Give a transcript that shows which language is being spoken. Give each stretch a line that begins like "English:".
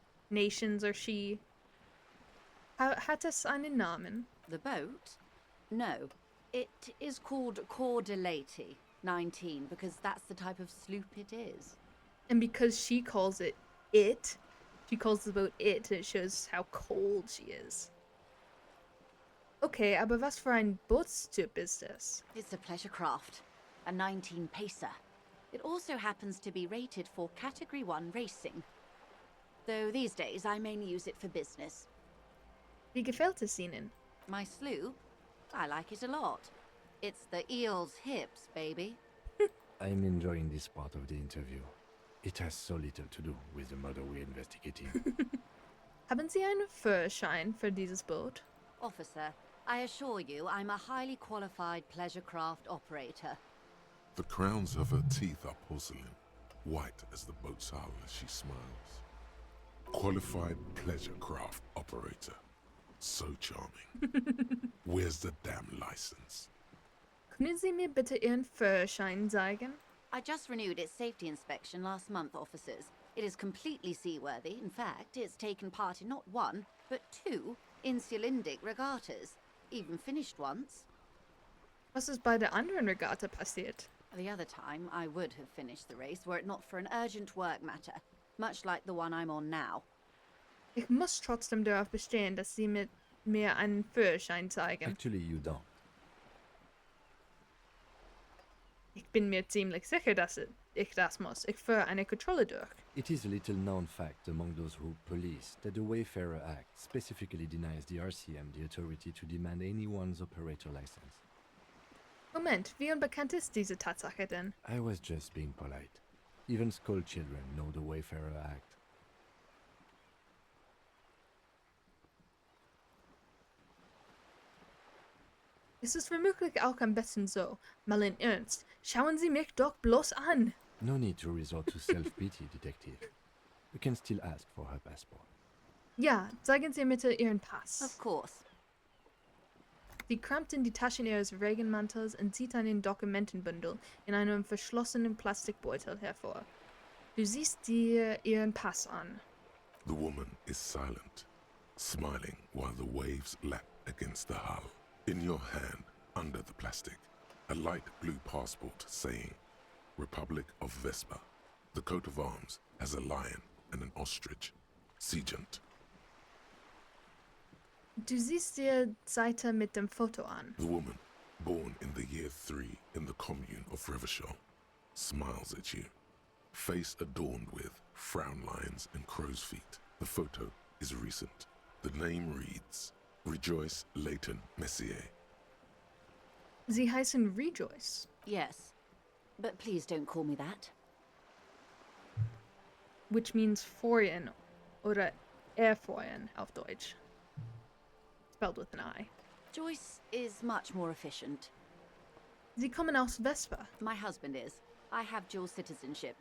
English: Nations are she.
German: Hat es einen Namen?
English: The boat? No. It is called Cordelati 19 because that's the type of sloop it is. And because she calls it, she calls the boat it shows how cold she is.
German: Okay, aber was für ein Bootstyp ist das?
English: It's a pleasure craft, a 19 pacer. It also happens to be rated for Category 1 racing. Though these days I mainly use it for business.
German: Wie gefällt es Ihnen?
English: My sloop? I like it a lot. It's the eel's hips, baby. I'm enjoying this part of the interview. It has so little to do with the murder we're investigating.
German: Haben Sie einen Führerschein für dieses Boot?
English: Officer, I assure you I'm a highly qualified pleasure craft operator. The crowns of her teeth are porcelain, white as the boat's hull as she smiles. Qualified pleasure craft operator. So charming. Where's the damn license?
German: Können Sie mir bitte Ihren Führerschein zeigen?
English: I just renewed its safety inspection last month, officers. It is completely seaworthy. In fact, it's taken part in not one, but two insulindic regattas. Even finished once.
German: Was ist bei der anderen Regatta passiert?
English: The other time, I would have finished the race were it not for an urgent work matter, much like the one I'm on now.
German: Ich muss trotzdem darauf bestehen, dass Sie mir einen Führerschein zeigen.
English: Actually, you don't.
German: Ich bin mir ziemlich sicher, dass ich das muss. Ich führe eine Kontrolle durch.
English: It is a little known fact among those who police that the Wayfarer Act specifically denies the RCM the authority to demand anyone's operator license.
German: Moment, wie unbekannt ist diese Tatsache denn?
English: I was just being polite. Even school children know the Wayfarer Act.
German: Es ist womöglich auch am besten so. Mal in Ernst. Schauen Sie mich doch bloß an.
English: No need to resort to self-pity, Detective. You can still ask for her passport.
German: Ja, zeigen Sie bitte Ihren Pass.
English: Of course.
German: Sie kramt in die Taschen ihres Regenmantels und zieht einen Dokumentenbündel in einem verschlossenen Plastikbeutel hervor. Du siehst dir ihren Pass an.
English: The woman is silent, smiling while the waves lap against the hull. In your hand, under the plastic, a light blue passport saying, Republic of Vespa. The coat of arms has a lion and an ostrich. Seigent.
German: Du siehst dir Seite mit dem Foto an.
English: The woman, born in the year 3 in the commune of Revachol, smiles at you. Face adorned with frown lines and crow's feet. The photo is recent. The name reads, Rejoice Leighton Messier.
German: Sie heißen Rejoice,
English: Yes. But please don't call me that. which means
German: Freuen oder Erfreuen auf Deutsch.
English: Spelled with an I. Joyce is much more efficient.
German: Sie kommen aus Vespa.
English: My husband is. I have dual citizenship.